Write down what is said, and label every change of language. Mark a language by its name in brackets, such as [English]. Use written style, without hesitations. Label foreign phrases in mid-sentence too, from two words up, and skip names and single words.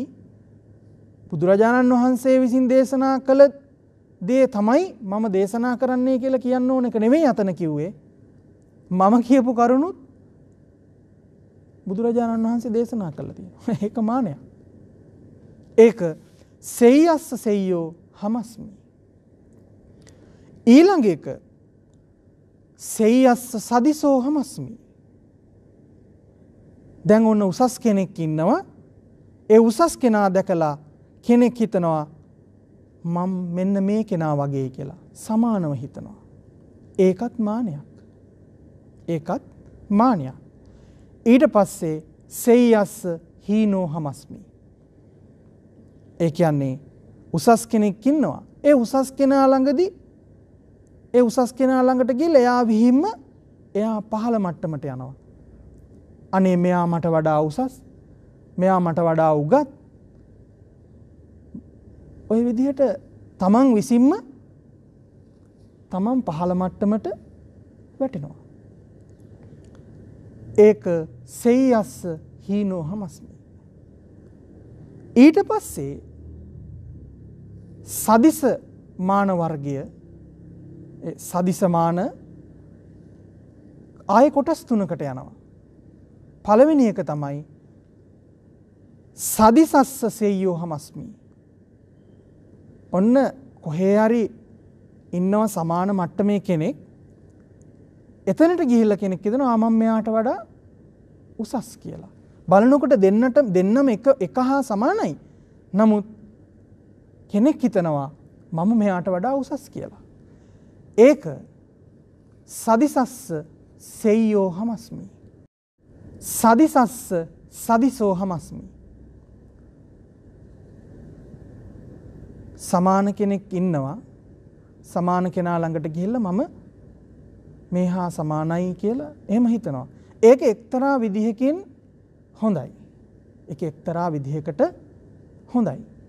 [Sinhala] බුදුරජාණන් වහන්සේ විසින් දේශනා කළ දේ තමයි මම දේශනා කරන්නේ කියලා කියන්න ඕන එක නෙමෙයි අතන කිව්වේ. මම කියපු කරුණුත් බුදුරජාණන් වහන්සේ දේශනා කළා තියෙනවා. ඒක මානයක්. ඒක [Pali] සෙය්‍යස්ස සෙය්‍යෝ හමස්මි. [Sinhala] ඊළඟ එක [Pali] සෙය්‍යස්ස සදිසෝ හමස්මි. [Sinhala] දැන් ඔන්න උසස් කෙනෙක් ඉන්නවා. ඒ උසස් කෙනා දැකලා කෙනෙක් හිතනවා මම මෙන්න මේ කෙනා වගේ කියලා සමානව හිතනවා. ඒකත් මානයක්. ඊට පස්සේ [Pali] සෙය්‍යස්ස හීනෝ හමස්මි. [Sinhala] ඒ කියන්නේ උසස් කෙනෙක් ඉන්නවා. ඒ උසස් කෙනා ළඟදී ඒ උසස් කෙනා ළඟට ගිහලා එයා විහිම්ම එයා පහළ මට්ටමට යනවා. අනේ මෙයා මට වඩා උසස්. මෙයා මට වඩා උගත්. ඔය විදිහට තමන් විසින්ම තමන් පහළ මට්ටමට වැටෙනවා. [Pali] ඒක සෙය්‍යස්ස හීනෝ හමස්මි. [Sinhala] ඊට පස්සේ සදිස මාන වර්ගය සදිස මාන ආයේ කොටස් තුනකට යනවා. පළවෙනි එක තමයි [Pali] සදිසස්ස සෙය්‍යෝ හමස්මි. [Sinhala] ඔන්න කොහේ හරි ඉන්නව සමාන මට්ටමේ කෙනෙක් එතනට ගිහිල්ලා කෙනෙක් හිතනවා මම මෙයාට වඩා උසස් කියලා. බලනකොට දෙන්නම එක හා සමානයි. නමුත් කෙනෙක් හිතනවා මම මෙයාට වඩා උසස් කියලා. [Pali] ඒක සදිසස්ස සෙය්‍යෝ හමස්මි. සදිසස්ස සදිසෝ හමස්මි. [Sinhala] සමාන කෙනෙක් ඉන්නවා. සමාන කෙනා ළඟට ගිහිල්ලා මම මේ හා සමානයි කියලා එහෙම හිතනවා. ඒක එක්තරා විදිහකින් හොඳයි. ඒක එක්තරා විදිහකට හොඳයි.